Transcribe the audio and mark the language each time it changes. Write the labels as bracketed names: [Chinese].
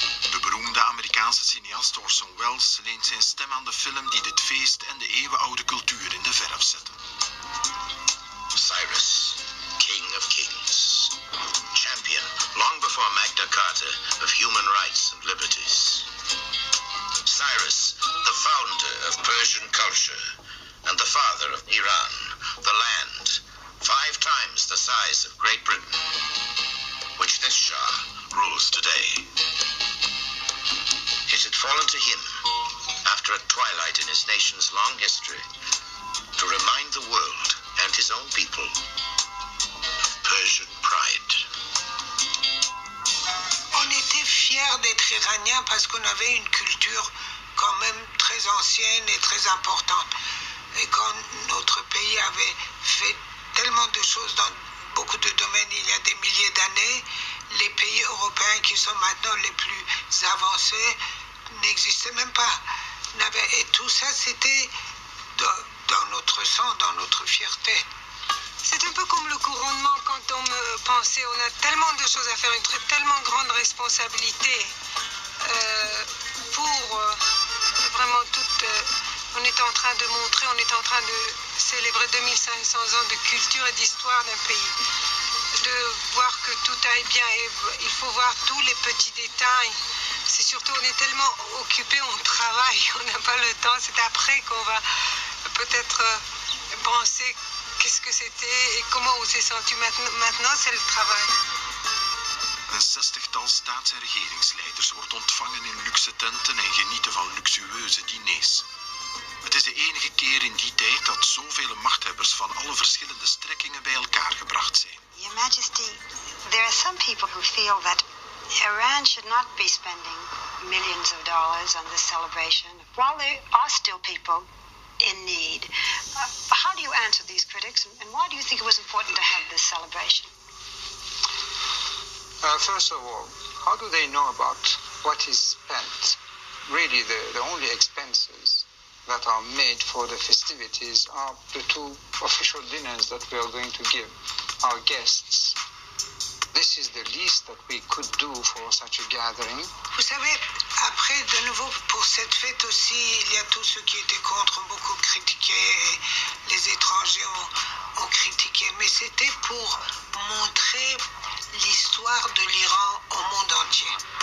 [Dutch] De beroemde Amerikaanse cineast Orson Welles leent zijn stem aan de film die dit feest en de eeuwenoude cultuur in de verf zetten. [English] Cyrus, King of Kings, champion long before Magna Carta of human rights and liberties. Cyrus, the founder of Persian culture and the father of Iran, the land 5 times the size of Great Britain, which this Shah rules today. It had fallen to him, after a twilight in his nation's long history, to remind the world and his own people of Persian pride. [French] On était fiers d'être iraniens parce qu'on avait une culture quand même très ancienne et très importante. Et quand notre pays avait fait tellement de choses dans beaucoup de domaines il y a des milliers d'années, les pays européens qui sont maintenant les plus avancés n'existaient même pas. Et tout ça, c'était dans notre sang, dans notre fierté. C'est un peu comme le couronnement quand on me pensait, on a tellement de choses à faire, une tellement grande responsabilité pour vraiment toute... on est en train de montrer, on est en train de célébrer 2500 ans de culture et d'histoire d'un pays. De voir que tout aille bien et il faut voir tous les petits détails. C'est surtout, on est tellement occupé, on travaille, on n'a pas le temps. C'est après qu'on va peut-être penser qu'est-ce que c'était et comment on s'est senti. Maintenant, c'est le travail. [Dutch] Een 60-tal staats- en regeringsleiders wordt ontvangen in luxe tenten en genieten van luxueuze diners. Het is de enige keer in die tijd dat zoveel machthebbers van alle verschillende strekkingen bij elkaar gebracht zijn. [English] Your Majesty, there are some people who feel that Iran should not be spending millions of dollars on this celebration, while there are still people in need. How do you answer these critics, and why do you think it was important to have this celebration? First of all, how do they know about what is spent? Really, the only expenses that are made for the festivities are the 2 official dinners that we are going to give our guests. This is the least that we could do for such a gathering. [French] Vous savez, après, de nouveau, pour cette fête aussi, il y a tous ceux qui étaient contre, ont beaucoup critiqué, et les étrangers ont critiqué, mais c'était pour montrer l'histoire de l'Iran au monde entier.